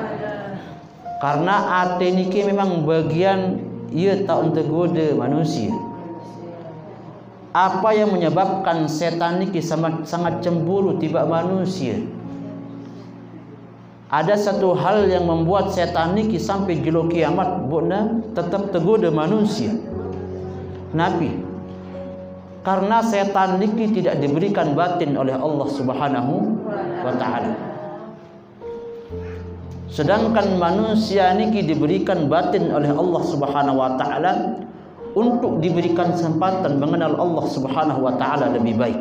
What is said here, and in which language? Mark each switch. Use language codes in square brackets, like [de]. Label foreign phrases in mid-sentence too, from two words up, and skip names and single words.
[id] Karena hati niki memang bagian ia tak tergoda manusia. Apa yang menyebabkan setan niki sangat cemburu tiba manusia? Ada satu hal yang membuat setan niki sampai jelo kiamat bukna tetap tergoda manusia. Nabi, karena setan niki tidak diberikan batin oleh Allah [ar] Subhanahu wa taala. [id] Sedangkan manusia niki diberikan batin oleh Allah [ar] Subhanahu wa taala [id] untuk diberikan kesempatan mengenal Allah [ar] Subhanahu wa taala [id] lebih baik.